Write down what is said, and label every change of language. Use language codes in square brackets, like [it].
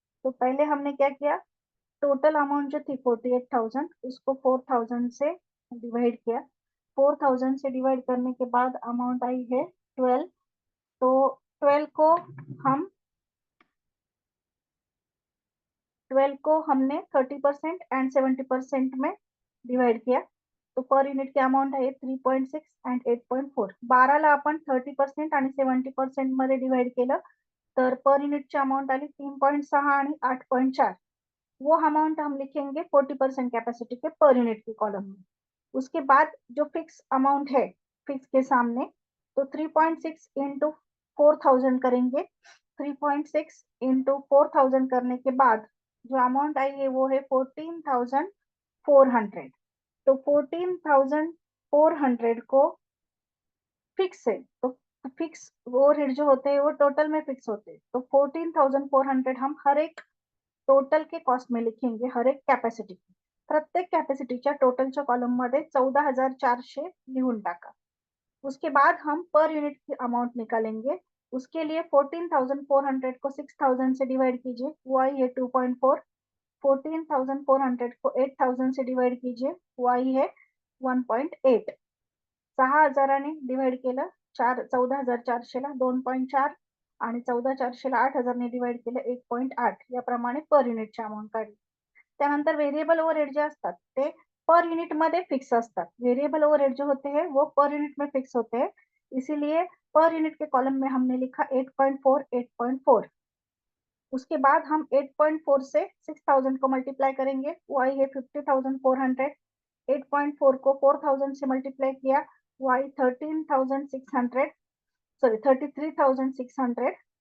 [hi] तो पहले हमने क्या किया, टोटल अमाउंट जो थी 48,000 उसको 4,000 से डिवाइड किया। 4,000 से डिवाइड करने के बाद अमाउंट आई है 12। तो 12 को हम 12 को हमने 30% एंड 70% में डिवाइड किया। [mr] तो पर युनिट की अमाऊंट आहे 3.6 अँड 8.4। 12ला आपण 30% आणि 70% मध्ये डिवाइड केलं तर पर युनिटची अमाउंट आली 3.6 आणि 8.4। [hi] वो अमाउंट हम लिखेंगे 40% कैपेसिटी के पर यूनिट की कॉलम में। उसके बाद जो फिक्स अमाउंट है फिक्स के सामने, तो 3.6 इंटू 4,000 करेंगे। 3.6 इंटू 4,000 करने के बाद जो अमाउंट आई है वो है 14,400। तो 14,400 को फिक्स है, तो फिक्स ओवरहेड जो होते हैं वो टोटल में फिक्स होते हैं। तो 14,400 हम हर एक टोटल के कॉस्ट में लिखेंगे, हर एक कॅपॅसिटी। [mr] प्रत्येक कॅपॅसिटीच्या टोटलच्या कॉलम मध्ये 14,400 लिहून टाका। [hi] उसके बाद हम पर यूनिट की अमाउंट निकालेंगे। उसके लिए 14,400 को 6,000 से डिवाइड कीजिए, वो आई है 2.4। 14,400 को 8,000 से डिवाइड कीजिए, वो आई है 1.8। [mr] 6,000ने डिवाइड केलं 14,400ला 2.4 आणि 14,400ला 8,000ने डिवाइड केलं 1.8। याप्रमाणे पर युनिटची अमाउंट काढली। त्यानंतर वेरिएबल ओवरहेड जे असतात ते पर यूनिट मध्ये फिक्स असतात। [hi] वेरिएबल ओवरहेड जो होते हैं वो पर यूनिट में फिक्स होते हैं, इसीलिए पर यूनिट के कॉलम में हमने लिखा 8.4 8.4। उसके बाद हम 8.4 से 6,000 को मल्टीप्लाई करेंगे, वो आई है 50,400। 8.4 को 4,000 से मल्टीप्लाई किया, वो आई 13,600, सॉरी 33,600।